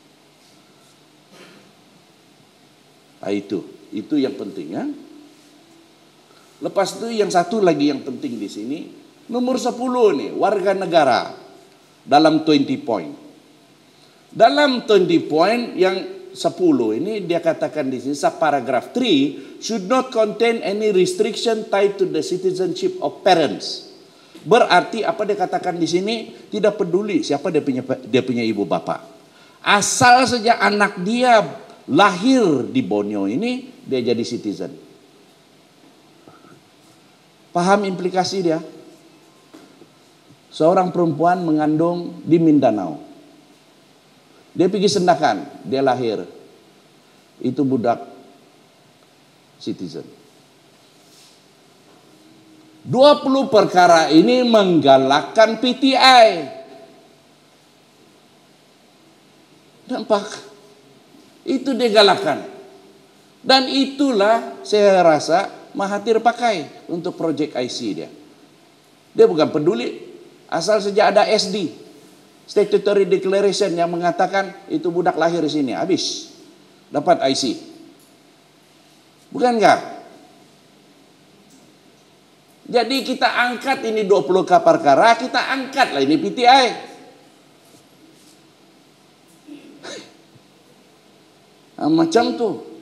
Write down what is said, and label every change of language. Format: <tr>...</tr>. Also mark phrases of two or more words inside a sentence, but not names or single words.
<ms>Nah, itu yang penting ya. Lepas itu yang satu lagi yang penting di sini, nomor 10 nih, warga negara dalam 20 point. Dalam 20 point yang 10 ini dia katakan di sini,</ms> <en>paragraph 3 should not contain any restriction tied to the citizenship of parents.</en> <ms>Berarti apa dia katakan di sini, tidak peduli siapa dia punya ibu bapak. Asal saja anak dia lahir di Borneo ini, dia jadi citizen. Paham implikasi dia? Seorang perempuan mengandung di Mindanao. Dia pergi Sendakan, dia lahir. Itu budak citizen. 20 perkara ini menggalakkan PTI. Nampak? Itu dia galakan. Dan itulah saya rasa Mahathir pakai untuk projek IC dia. Dia bukan peduli. Asal saja ada SD.</ms> <en>Statutory Declaration</en> <ms>yang mengatakan itu budak lahir di sini. Habis. Dapat IC. Bukan enggak? Jadi kita angkat ini 20 perkara. Kita angkatlah ini PTI. Macam tuh.</ms>